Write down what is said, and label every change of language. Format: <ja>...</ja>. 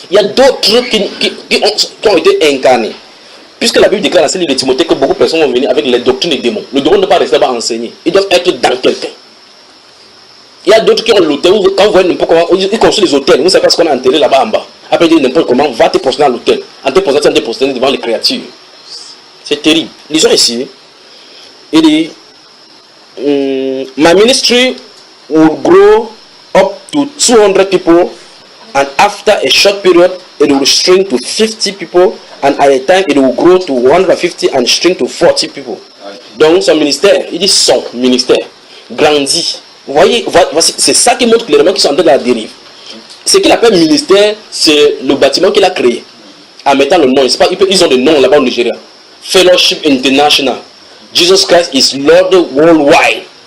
<fr>Il y a d'autres qui ont été incarnés. Puisque la Bible déclare dans ce livre de Timothée que beaucoup de personnes vont venir avec les doctrines des démons. Le démon ne doit pas rester là-bas enseigner. Ils doivent être dans quelqu'un. Il y a d'autres qui ont l'hôtel, quand vous voyez n'importe comment, ils construisent les hôtels, vous ne savez pas ce qu'on a enterré là-bas en bas. Après, ils disent n'importe comment, va te prosterner à l'hôtel. En te prosterner devant les créatures. C'est terrible. Lisons ici. Il dit,</fr> <en>my ministry will grow up to 200 people, and after a short period, it will shrink to 50 people, and at a time, it will grow to 150 and shrink to 40 people.</en> <fr>Donc, son ministère, il dit son ministère, grandit. Vous voyez, c'est ça qui montre clairement qu'ils sont en train de la dérive. Ce qu'il appelle ministère, c'est le bâtiment qu'il a créé. En mettant le nom, ils ont des noms là-bas au Nigeria.</fr> <en>Fellowship International. Jesus Christ is Lord Worldwide.</en>